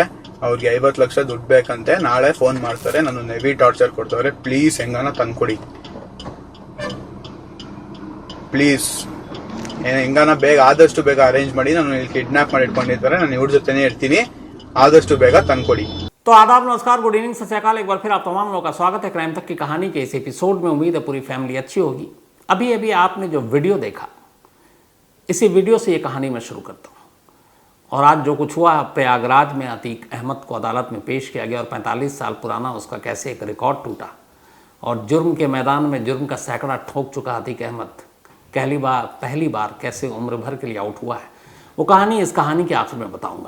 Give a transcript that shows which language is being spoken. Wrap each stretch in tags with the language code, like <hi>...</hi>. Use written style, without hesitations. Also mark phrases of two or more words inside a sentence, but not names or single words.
<kn>ಅವ್ರಿಗೆ 50 ಲಕ್ಷ ದುಡ್ಡು ಬೇಕಂತೆ. ನಾಳೆ ಫೋನ್ ಮಾಡ್ತಾರೆ. ನನ್ನ</kn> <en>heavy torture</en> <kn>ಕೊಡ್ತಾರೆ. ಪ್ಲೀಸ್ ಹೆಂಗನ ತಂದ್ಕೊಡಿ. ಪ್ಲೀಸ್ ಹೆಂಗನ ಬೇಗ ಆದಷ್ಟು ಬೇಗ ಅರೇಂಜ್ ಮಾಡಿ. ನಾನು ಇಲ್ಲಿ ಕಿಡ್ನಾಪ್ ಮಾಡಿ ಇಟ್ಕೊಂಡಿದ್ದಾರೆ. ನಾನು ಇವ್ರ ಜೊತೆನೇ ಇರ್ತೀನಿ. ಆದಷ್ಟು ಬೇಗ ತಂದ್ಕೊಡಿ.</kn> <hi>तो आदाब, नमस्कार,</hi> <en>good evening,</en> <pa>ਸਤ ਸ੍ਰੀ ਅਕਾਲ।</pa> <hi>एक बार फिर आप तमाम लोगों का स्वागत है क्राइम तक की कहानी के इस एपिसोड में। उम्मीद है पूरी फैमिली अच्छी होगी। अभी अभी आपने जो वीडियो देखा, इसी वीडियो से ये कहानी मैं शुरू करता हूँ। और आज जो कुछ हुआ प्रयागराज में अतीक अहमद को अदालत में पेश किया गया और 45 साल पुराना उसका कैसे एक रिकॉर्ड टूटा और जुर्म के मैदान में जुर्म का सैकड़ा ठोक चुका अतीक अहमद पहली बार कैसे उम्र भर के लिए आउट हुआ है, वो कहानी इस कहानी के आखिर में बताऊंगा।</hi>